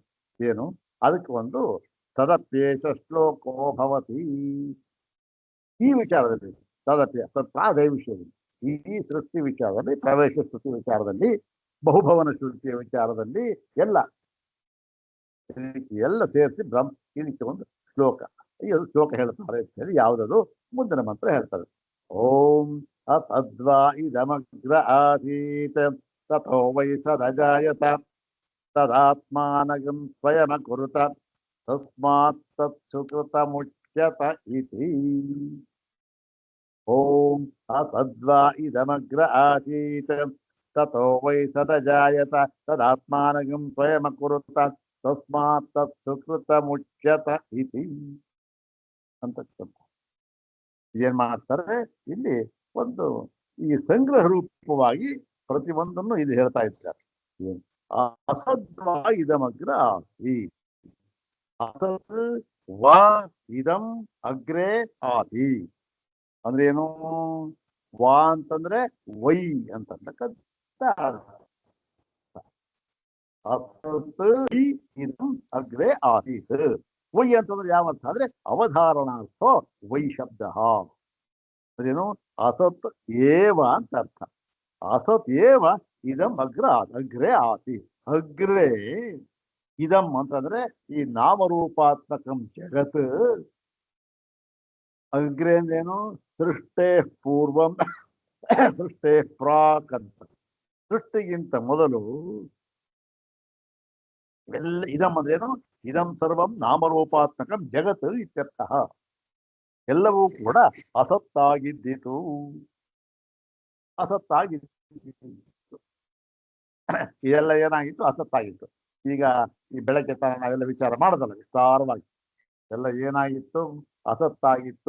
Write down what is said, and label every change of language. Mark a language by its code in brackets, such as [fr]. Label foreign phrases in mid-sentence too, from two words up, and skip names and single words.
[kn] ಏನು, ಅದಕ್ಕೆ ಒಂದು [sa] ತದಪ್ಯೇಶ ಶ್ಲೋಕೋ ಭವತಿ [kn] ಈ ವಿಚಾರದಲ್ಲಿ, [sa] ತದಪ್ಯ ತತ್ರಾದೇ [kn] ವಿಷಯದಲ್ಲಿ, ಈ ಸೃಷ್ಟಿ ವಿಚಾರದಲ್ಲಿ, ಪ್ರವೇಶ ಶ್ರುತಿ ವಿಚಾರದಲ್ಲಿ, ಬಹುಭವನ ಶ್ರುತಿಯ ವಿಚಾರದಲ್ಲಿ ಎಲ್ಲ ಸೇರಿಸಿ ಇದಕ್ಕೆ ಒಂದು ಶ್ಲೋಕ, ಈ ಒಂದು ಶ್ಲೋಕ ಹೇಳ್ತಾರೆ ಅಂತ ಹೇಳಿ ಯಾವುದದು ಮುಂದಿನ ಮಂತ್ರ ಹೇಳ್ತಾರೆ. [sa] ಓಂ ಅತದ್ವಾ ಇದಮಗ್ರ ಆಸೀತ್ ತಥೋ ವೈ ಸದಜಾಯತ ತದಾತ್ಮಾನಗಂ ಸ್ವಯಮಕುರುತ ತಸ್ಮಾತ್ ತತ್ಸುಕೃತ ಮುಚ್ಯತ ಇತಿ. ಓಂ ಅತದ್ವಾ ಇದಮಗ್ರ ಆಸೀತ್ ತಥೋ ವೈ ಸದಜಾಯತ ತದಾತ್ಮಾನಗಂ ಸ್ವಯಮಕುರುತ ತಸ್ಮಾತ್ ತತ್ಸುಕೃತ ಮುಚ್ಯತ ಇತಿ [kn] ಅಂತಕ್ಕಂಥ ಏನ್ ಮಾಡ್ತಾರೆ ಇಲ್ಲಿ ಒಂದು ಈ ಸಂಗ್ರಹ ರೂಪವಾಗಿ ಪ್ರತಿಯೊಂದನ್ನು ಇಲ್ಲಿ ಹೇಳ್ತಾ ಇದ್ದಾರೆ. [sa] ಅಸದ್ವಾ ಇದಮಗ್ರ ಆಸಿ, ಅಸತ್ ವಾ ಇದಂ ಅಗ್ರೆ ಆಸಿ [kn] ಅಂದ್ರೆ ಏನು, ವಾ ಅಂತಂದ್ರೆ ವೈ ಅಂತಕ್ಕಂಥ [sa] ಅಸತ್ ಇದಂ ಅಗ್ರೆ ಆಸೀತ್. [kn] ವೈ ಅಂತಂದ್ರೆ ಯಾವ ಅರ್ಥ ಅಂದ್ರೆ ಅವಧಾರಣಾರ್ಥ ವೈ ಶಬ್ದ. ಅದೇನು, [sa] ಅಸತ್ ಏವ [kn] ಅಂತ ಅರ್ಥ. [sa] ಅಸತ್ ಏವ ಇದಂ ಅಗ್ರೆ ಆಸಿ. ಅಗ್ರೆ ಇದಂ [kn] ಅಂತಂದ್ರೆ ಈ [sa] ನಾಮರೂಪಾತ್ಮಕಂ ಜಗತ್. ಅಗ್ರೆ ಅಂದ್ರೇನು, ಸೃಷ್ಟೇ ಪೂರ್ವಂ ಸೃಷ್ಟೇ ಪ್ರಾಕ್ ಅಂತ. [kn] ಸೃಷ್ಟಿಗಿಂತ ಮೊದಲು ಎಲ್ಲ ಇದಂ ಅಂದ್ರೇನು, [sa] ಇದಂ ಸರ್ವಂ ನಾಮರೂಪಾತ್ಮಕಂ ಜಗತ್ ಇತ್ಯರ್ಥ. [kn] ಎಲ್ಲವೂ ಕೂಡ ಅಸತ್ತಾಗಿದ್ದಿತು, ಅಸತ್ತಾಗಿತ್ತು. ಇದೆಲ್ಲ ಏನಾಗಿತ್ತು, ಅಸತ್ತಾಗಿತ್ತು. ಈಗ ಈ ಬೆಳಗ್ಗೆ ತರ ನಾವೆಲ್ಲ ವಿಚಾರ ಮಾಡೋದಲ್ಲ ವಿಸ್ತಾರವಾಗಿ, ಎಲ್ಲ ಏನಾಗಿತ್ತು, ಅಸತ್ತಾಗಿತ್ತು.